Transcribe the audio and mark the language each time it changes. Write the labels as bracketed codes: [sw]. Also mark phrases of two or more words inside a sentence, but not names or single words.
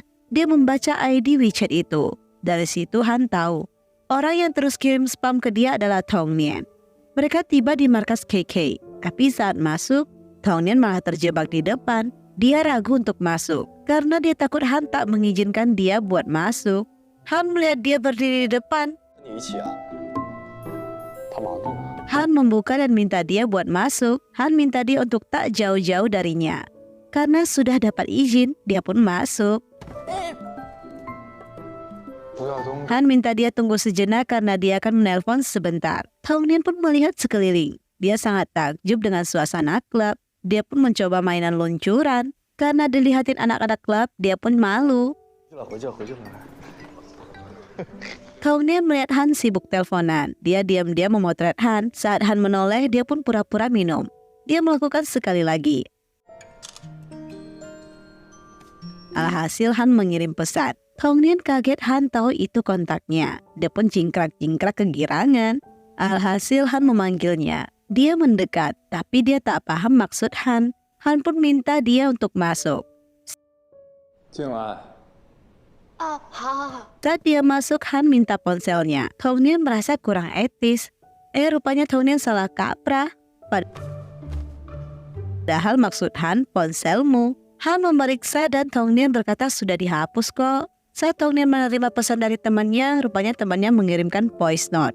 [id] Dia membaca ID WeChat itu. Dari situ Han tahu, orang yang terus kirim spam ke dia adalah Tongnian. Mereka tiba di markas KK, tapi saat masuk, Tongnian malah terjebak di depan. Dia ragu untuk masuk, karena dia takut Han tak mengizinkan dia buat masuk. Han melihat dia berdiri di depan. [zh] 跟你一起啊？他矛盾了。 [id] Han membuka dan minta dia buat masuk. Han minta dia untuk tak jauh-jauh darinya. Karena sudah dapat izin, dia pun masuk. [zh] 不要东西。 [id] Han minta dia tunggu sejenak karena dia akan menelpon sebentar. Tongnian pun melihat sekeliling. Dia sangat takjub dengan suasana klub. Dia pun mencoba mainan luncuran. Karena dilihatin anak-anak klub, dia pun malu. [zh] 回去了，回去了，回去了。 [id] Tong Nian melihat Han sibuk teleponan. Dia diam-diam memotret Han. Saat Han menoleh, dia pun pura-pura minum. Dia melakukan sekali lagi. Alhasil Han mengirim pesan. Tong Nian kaget Han tahu itu kontaknya. Dia pun cingkrak-cingkrak kegirangan. Alhasil Han memanggilnya. Dia mendekat, tapi dia tak paham maksud Han. Han pun minta dia untuk masuk. [zh] 今晚哦，好好好。 [id] Saat dia masuk, Han minta ponselnya. Tong Nian merasa kurang etis. Rupanya Tong Nian salah kaprah. Padahal maksud Han, ponselmu. Han memeriksa dan Tong Nian berkata sudah dihapus kok. Saat Tong Nian menerima pesan dari temannya, rupanya temannya mengirimkan [en] voice note.